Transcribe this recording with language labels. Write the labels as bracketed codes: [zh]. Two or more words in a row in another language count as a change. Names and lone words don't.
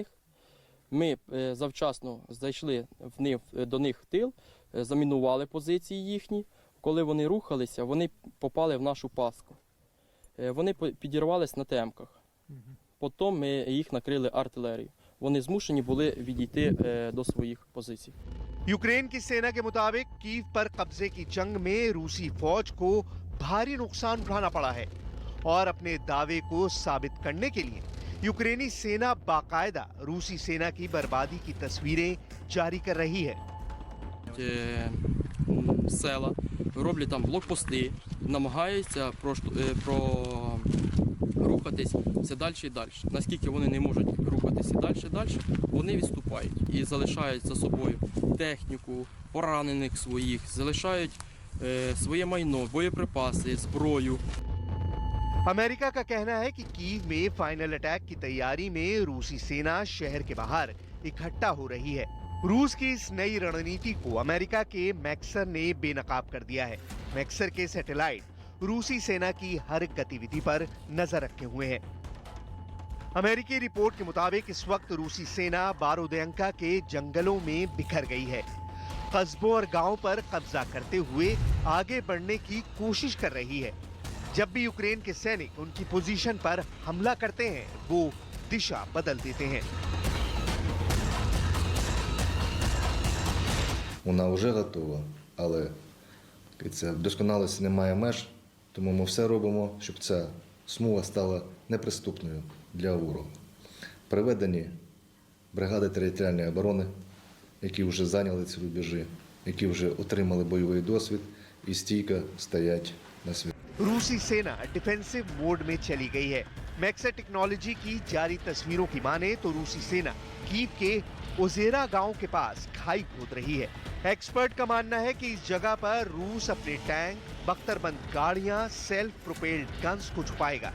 [uk] Ми завчасно зайшли до них в тил, замінували позиції їхні. Коли вони рухалися, вони попали в нашу пастку. Вони підірвались на темках. Потім ми їх накрили артилерією. Вони змушені були відійти до своїх позицій. [hi] यूक्रेन की सेना के मुताबिक कीव पर कब्जे की जंग में रूसी फौज को भारी नुकसान उठाना पड़ा है और अपने दावे को साबित करने के लिए यूक्रेनी सेना बाकायदा रूसी सेना की बर्बादी की तस्वीरें जारी कर रही है। [uk] Села, роблять там блокпости, намагаються рухатись все далі і далі. Наскільки вони не можуть рухатися далі і далі, вони відступають і залишають за собою техніку, поранених своїх, залишають своє майно, боєприпаси, зброю. [hi] अमेरिका का कहना है कि कीव में [en] final attack [hi] की तैयारी में रूसी सेना शहर के बाहर इकट्ठा हो रही है। रूस की इस नई रणनीति को अमेरिका के मैक्सर ने बेनकाब कर दिया है। मैक्सर के सैटेलाइट रूसी सेना की हर गतिविधि पर नजर रखे हुए हैं। अमेरिकी रिपोर्ट के मुताबिक इस वक्त रूसी सेना बारोदेंका के जंगलों में बिखर गई है, कस्बों और गांवों पर कब्जा करते हुए आगे बढ़ने की कोशिश कर रही है। जब भी यूक्रेन के सैनिक उनकी पोजीशन पर हमला करते हैं, वो दिशा बदल देते हैं। [uk] Вона вже готова, але вдосконалості немає меж, тому ми все робимо, щоб ця смуга стала неприступною для ворога. Приведені бригади територіальної оборони, які вже зайняли ці рубежі, які вже отримали бойовий досвід і стійко стоять на світ. [hi] रूसी सेना [en] defensive mode [hi] में चली गई है। मैक्सा टेक्नोलॉजी की जारी तस्वीरों की माने तो रूसी सेना कीव के ओजेरा गांव के पास खाई खोद रही है। एक्सपर्ट का मानना है कि इस जगह पर रूस अपने टैंक, बख्तरबंद गाड़ियां, [en] self propelled guns [hi] को छुपाएगा।